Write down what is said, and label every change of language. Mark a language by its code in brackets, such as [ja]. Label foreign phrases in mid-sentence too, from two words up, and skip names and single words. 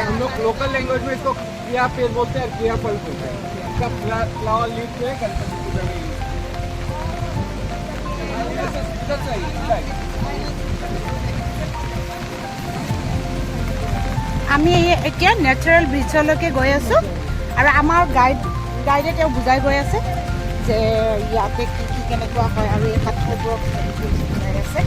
[en] local language [hi] में इसको क्रिया पेड़ बोलते हैं, क्रिया फल बोलते हैं। इसका [en] flower leaf [hi] जो है गणपति पूजा में [as] আমি এতিয়া নেচাৰেল ব্ৰিজলৈকে গৈ আছোঁ আৰু আমাৰ গাইডে তেওঁ বুজাই গৈ আছে যে ইয়াতে কি কি কেনেকুৱা হয় আৰু এই পাথৰবোৰক বুজাই আছে।